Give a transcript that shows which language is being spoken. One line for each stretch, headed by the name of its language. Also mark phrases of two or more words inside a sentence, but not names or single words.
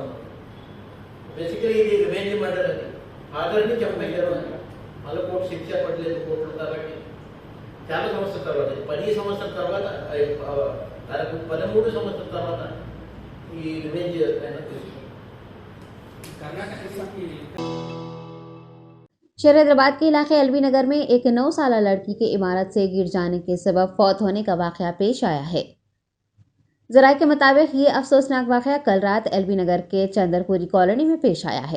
Telugu: బేసికలీ ఇది
English: revenge murder
Telugu: అని ఆధార్ని చంపేశారు అని మళ్ళీ కోర్టు శిక్ష పడలేదు కోర్టులు కాబట్టి చాలా సంవత్సరాల తర్వాత 10 సంవత్సరాల తర్వాత దాదాపు 13 సంవత్సరాల తర్వాత ఈ రివెంజ్ అయినా తీసుకుంటాం.
Urdu: شہر حیدرآباد کے علاقے ایلوی نگر میں ایک 9 سالہ لڑکی کے عمارت سے گر جانے کے سبب فوت ہونے کا واقعہ پیش آیا ہے۔ ذرائع کے مطابق یہ افسوسناک واقعہ کل رات ایلوی نگر کے چندرپوری کالونی میں پیش آیا ہے۔